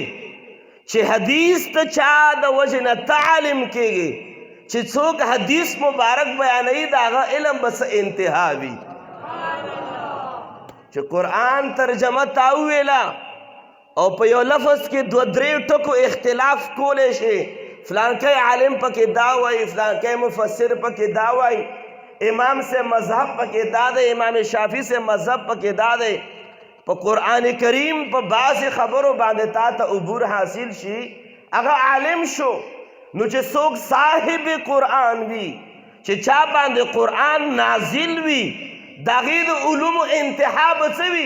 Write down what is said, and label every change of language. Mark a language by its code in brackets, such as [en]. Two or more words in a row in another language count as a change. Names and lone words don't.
[ps] چې حدیث ته چا د وجې نه ته عالم کېږي چې څوک حدیث مبارک بیانوي د هغه علم به څه انتها وي. چې قرآن ترجمه تا وویله او په یو لفظ کې دوه درې ټکو اختلاف کولی شي، فلانکی عالم پکې دا وایي، فلانکی مفسر پکې دا وایي، [ur] امام سے مذہب [ps] پکې دا دی، [ur] امام شافعی سے مذہب [ps] پکې دا دی. په قرآن کریم په بعضې خبرو باندې تا ته عبور حاصل شي، هغه عالم شو. نو چې څوک صاحب قرآن وي، چې چا باندې قرآن نازل وي، د هغې د علومو انتها به څه وي؟